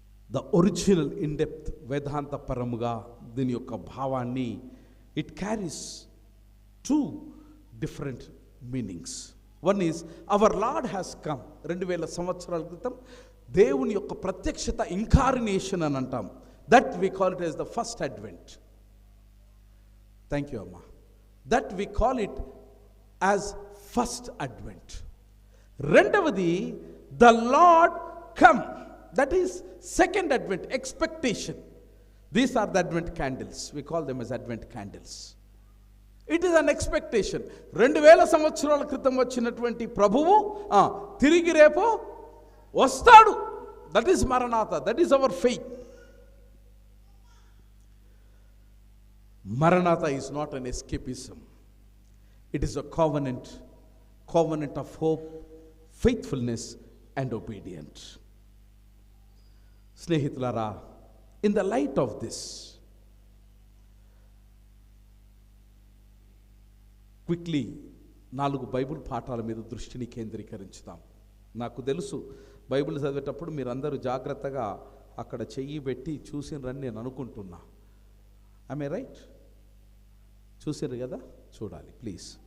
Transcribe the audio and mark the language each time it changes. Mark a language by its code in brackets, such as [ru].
[en] the original in depth [te] వేదాంత పరముగా దీని యొక్క భావాన్ని [en] It carries 2 different meanings. One is our Lord has come. [te] 2000 సంవత్సరాల క్రితం దేవుని యొక్క ప్రత్యక్షత, ఇంకార్నేషన్ అని అంటాం. [en] That we call it as the first advent. Thank you Amma. That we call it as first advent. రెండవది the Lord come. That is second advent, expectation. These are the advent candles. We call them as advent candles. It is an expectation. [te] 2000 సంవత్సరాల క్రితం వచ్చినటువంటి ప్రభువు తిరిగి రేపు వస్తాడు. [en] That is మరణాత, that is our faith. మరణాత is not an escapism. It is a covenant of hope, faithfulness and obedience. [te] స్నేహితులారా, [en] in the light of this, [te] quickly 4 Bible పాఠాల మీద దృష్టిని కేంద్రీకరించుదాం. నాకు తెలుసు బైబిల్ చదివేటప్పుడు మీరందరూ జాగ్రత్తగా అక్కడ చెయ్యి పెట్టి చూసినరని నేను అనుకుంటున్నా. [en] I right? [te] చూసారు కదా? చూడాలి ప్లీజ్.